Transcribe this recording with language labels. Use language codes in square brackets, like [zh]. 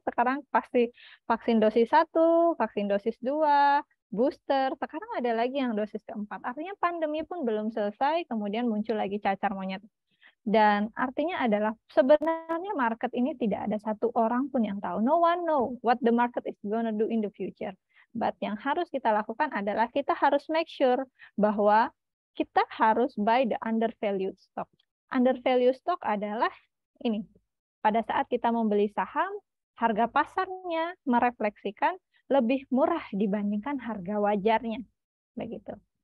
[id] Sekarang pasti vaksin dosis 1, vaksin dosis 2, booster, sekarang ada lagi yang dosis keempat. Artinya pandemi pun belum selesai, kemudian muncul lagi cacar monyet. Dan artinya adalah sebenarnya market ini tidak ada satu orang pun yang tahu. [en] No one know what the market is gonna do in the future. But [id] yang harus kita lakukan adalah kita harus [en] make sure [id] bahwa kita harus [en] buy the undervalued stock. [id] Undervalued stock adalah ini. Pada saat kita membeli saham, harga pasarnya merefleksikan lebih murah dibandingkan harga wajarnya. Begitu.